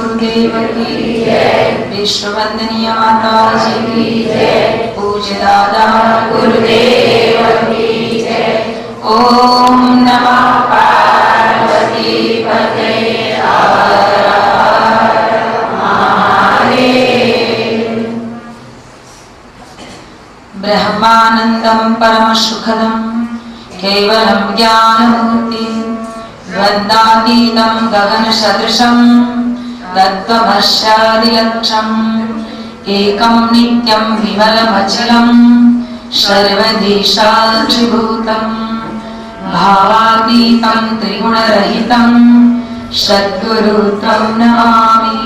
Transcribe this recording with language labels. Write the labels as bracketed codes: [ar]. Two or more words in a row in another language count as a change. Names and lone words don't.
[hi] देव की जय, विश्ववंदनीय माता जी की जय, पूज्य दादा गुरुदेव की जय। [sa] ओम नमः पार्वती पते हर हर महादेव। ब्रह्मानंदं परम सुखदं केवलं ज्ञानमूर्तिं द्वन्द्वातीतं गगन सदृशं तत्त्वमस्यादिलक्ष्यम् एकं नित्यं विमलमचलं सर्वधी साक्षिभूतं भावातीतं त्रिगुणरहितं सद्गुरुं नमामि।